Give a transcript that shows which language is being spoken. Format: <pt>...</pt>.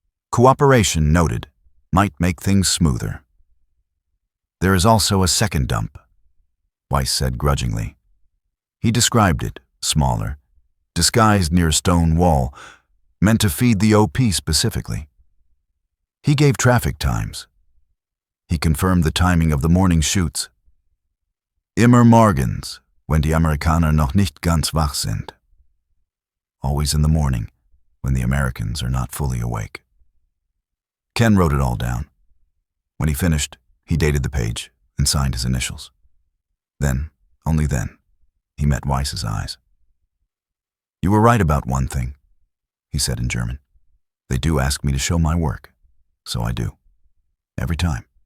<en>Cooperation, noted, might make things smoother. There is also a second dump, Weiss said grudgingly. He described it, smaller, disguised near a stone wall, meant to feed the OP specifically. He gave traffic times. He confirmed the timing of the morning shoots.</en> <de>Immer morgens, wenn die Amerikaner noch nicht ganz wach sind.</de> <en>Always in the morning, when the Americans are not fully awake. Ken wrote it all down. When he finished, he dated the page and signed his initials. Then, only then, he met Weiss's eyes. You were right about one thing, he said in German. They do ask me to show my work, so I do. Every time.</en>